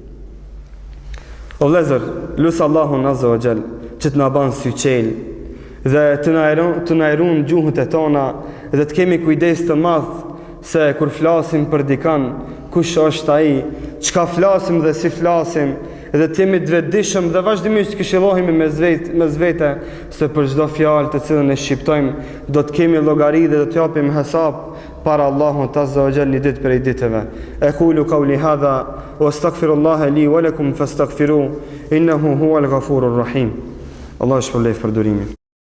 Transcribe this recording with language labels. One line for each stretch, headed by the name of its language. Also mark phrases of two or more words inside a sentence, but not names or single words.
Albanian: O vëllezër, lusë Allahun
Arabic: عز وجل
Albanian: që të na banë syqel dhe të na erun gjuhët e tona dhe të kemi kujdes të madh se kur flasim për dikan, kush është ai, çka flasim dhe si flasim, dhe të jemi të vetëdijshëm dhe vazhdimisht këshillohemi me zvete se për çdo fjalë të cilën e shqiptojmë do të kemi llogari dhe do të japim hesab para Allahut
Arabic: عز وجل
Albanian: një ditë prej ditëve.
Arabic: أقول قولي هذا وأستغفر الله لي ولكم فاستغفروه إنه هو الغفور الرحيم.
Albanian: Allah shpëlbej për durimin.